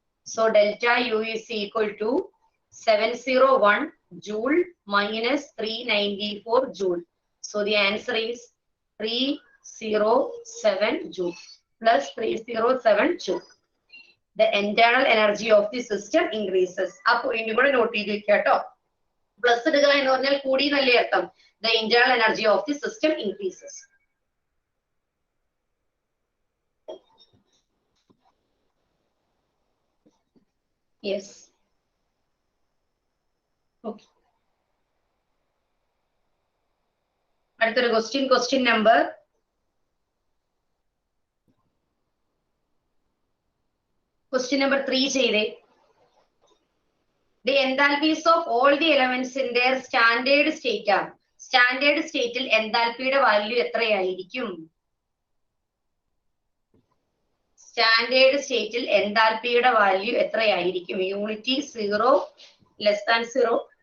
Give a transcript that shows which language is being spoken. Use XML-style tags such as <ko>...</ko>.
<en>So delta U is equal to 701 joule minus 394 joule. So the answer is 307 joule plus 307 joule. The internal energy of the system increases.</en> <ml>ആ point കൂടെ not ചെയ്ത് വെക്കുക കേട്ടോ. Plus എടുക്കുക എന്ന് പറഞ്ഞാൽ കൂടി എന്നല്ലേ അർത്ഥം.</ml> <en>The internal energy of the system increases. Yes. Okay.</en> <ml>അടുത്തൊരു</ml> <en>question number question number 3</en> <ml>ചെയ്തേ.</ml> <en>The enthalpies of all the elements in their standard state ആണ്.</en> <ml>സ്റ്റാൻഡേർഡ് സ്റ്റേറ്റിൽ എൻതാൽപ്പിയുടെ വാല്യൂ എത്രയായിരിക്കും? സ്റ്റാൻഡേർഡ് സ്റ്റേറ്റിൽ എൻതാൽപ്പിയുടെ വാല്യൂ എത്രയായിരിക്കും?</ml> <en>Unity 0 less than 0.</en>